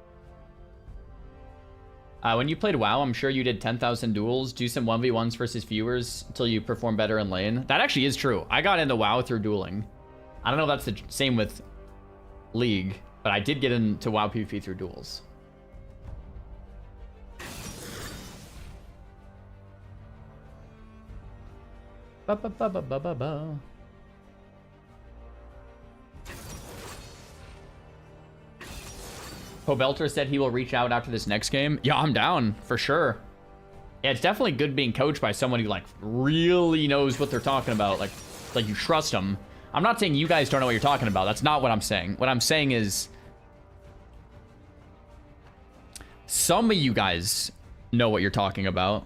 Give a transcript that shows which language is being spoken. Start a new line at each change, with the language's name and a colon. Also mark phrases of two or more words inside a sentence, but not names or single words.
English: When you played WoW, I'm sure you did 10,000 duels. Do some 1v1s versus viewers until you perform better in lane. That actually is true. I got into WoW through dueling. I don't know if that's the same with League, but I did get into WoW PvP through duels. Ba-ba-ba-ba-ba-ba. Poe Belter said he will reach out after this next game. Yeah, I'm down for sure. Yeah, it's definitely good being coached by someone who like really knows what they're talking about. Like you trust them. I'm not saying you guys don't know what you're talking about. That's not what I'm saying. What I'm saying is some of you guys know what you're talking about.